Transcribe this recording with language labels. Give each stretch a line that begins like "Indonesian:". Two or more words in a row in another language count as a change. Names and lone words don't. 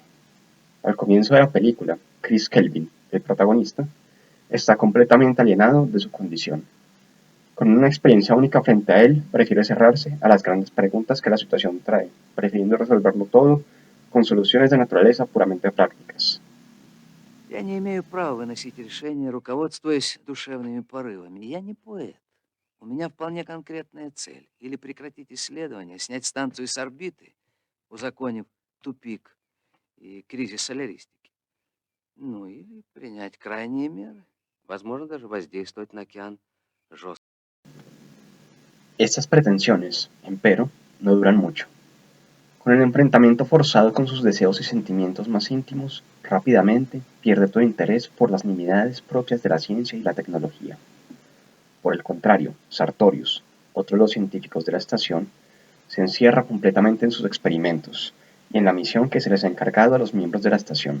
Spanish: Al comienzo de la película, Chris Kelvin, el protagonista, está completamente alienado de su condición. Con una experiencia única frente a él, prefiere cerrarse a las grandes preguntas que la situación trae, prefiriendo resolverlo todo con soluciones de naturaleza puramente prácticas.
Russian: Я не имею права выносить решения, руководствуясь душевными порывами. Я не поэт. У меня вполне конкретная цель. Или прекратить исследования, снять станцию с орбиты, узаконив тупик и кризис соляристики. Ну, или принять крайние меры. Возможно, даже воздействовать на океан жестко.
Spanish: Estas pretensiones, empero, no duran mucho. Con el enfrentamiento forzado con sus deseos y sentimientos más íntimos, rápidamente pierde todo interés por las nimiedades propias de la ciencia y la tecnología. Por el contrario, Sartorius, otro de los científicos de la estación, se encierra completamente en sus experimentos y en la misión que se les ha encargado a los miembros de la estación.